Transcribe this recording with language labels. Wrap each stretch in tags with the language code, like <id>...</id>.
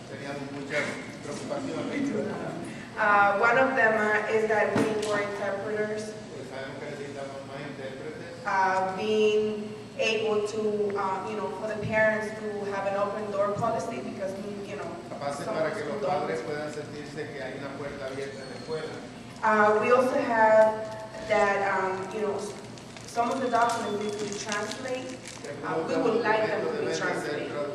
<es>Teníamos muchas preocupaciones.</es> <en>One of them is that we need more interpreters.</en> <es>Sabemos que necesitamos más intérpretes.</es> <en>Being able to, for the parents to have an open door policy because,</en> <es>Capaces para que los padres puedan sentirse que hay una puerta abierta en la escuela.</es> <en>We also have that, some of the documents need to be translated. We would like them to be translated.</en>